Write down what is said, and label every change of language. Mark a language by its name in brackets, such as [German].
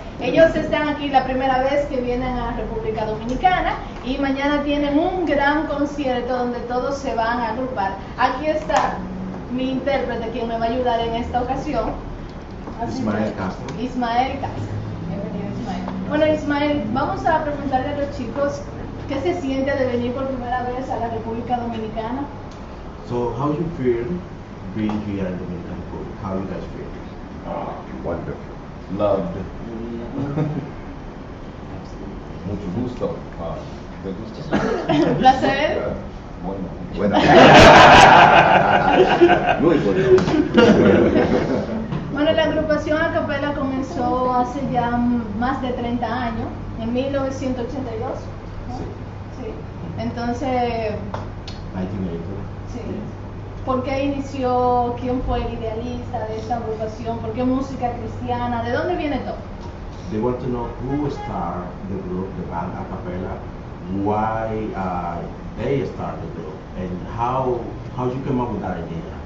[Spanish] Ellos están aquí la primera vez que vienen a República Dominicana y mañana tienen un gran concierto donde todos se van a agrupar. Aquí está mi intérprete, quien me va a ayudar en esta ocasión. Ismael Castro. Ismael Castro. Bienvenido, Ismael. Bueno, Ismael, vamos a preguntarle a los chicos qué se siente de venir por primera vez a la República Dominicana. [English] So how you feel being here in Dominican Republic? How you guys feel? Wonderful. Loved. [Spanish] Mucho gusto. ¿Te gusta? Un placer. Bueno. Muy bueno. Bueno, la agrupación A Capella comenzó hace ya más de 30 años, en 1982. ¿no? Sí. Sí. Entonces, 1982. sí. ¿Por qué inició? ¿Quién fue el idealista de esta agrupación? ¿Por qué música cristiana? ¿De dónde viene todo? [English] They want to know who started the group, the band a cappella, why they started the group, and how you came up with that idea.